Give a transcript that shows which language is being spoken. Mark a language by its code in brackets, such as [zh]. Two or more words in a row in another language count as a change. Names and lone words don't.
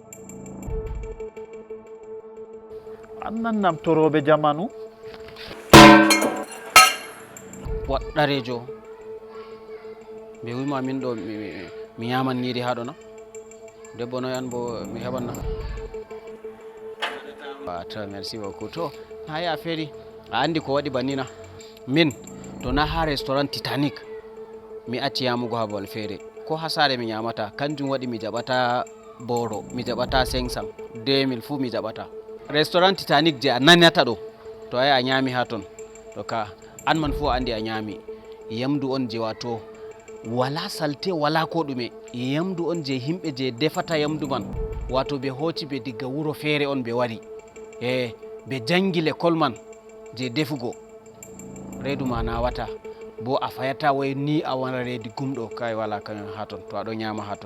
[ff] Annan naftoroɓe jamanu waɗɗarejo ɓe wima min ɗo mi yaman nyiri haɗo na debbo noyan bo mi heɓanna. [fr] Très merci beaucoup. [ff] To hayi a feeri a andi ko waɗi bannina min to na ha restaurant Titanic mi acci yamugo ha babal feere ko ha saare mi nyamata kanjum waɗi mi jaɓata boro mi jaɓata 500 2000 fuu mi jaɓata. Restaurant Titanic je a nanata ɗo to ayi a nyami ha ton to ka an man fuu andi a nyami yamdu on je wato wala salte wala ko ɗume yamdu on je himɓe je defata yamdu man wato ɓe hoti ɓe digga wuro feere on ɓe wari ɓe jangi l'école man je defugo reedu ma nawata bo a fayata way ni a wona reedi gumɗo kay wala kañum ha ton to aɗo nyama ha ton.